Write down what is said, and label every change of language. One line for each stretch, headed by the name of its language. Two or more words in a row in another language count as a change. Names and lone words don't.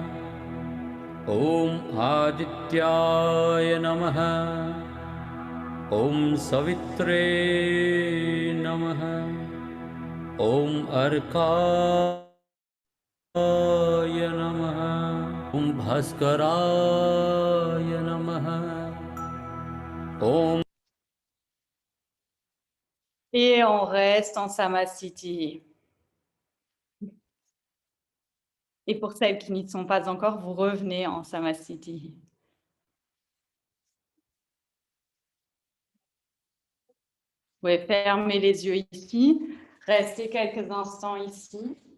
Sanskrit: ॐ आदित्याय नमः ॐ सवित्रे नमः ॐ अर्काय नमः ॐ भास्कराय नमः ॐ
French: Et on reste en Samasthiti. Et pour celles qui n'y sont pas encore, vous revenez en Samasthiti. Vous pouvez fermer les yeux ici, rester quelques instants ici.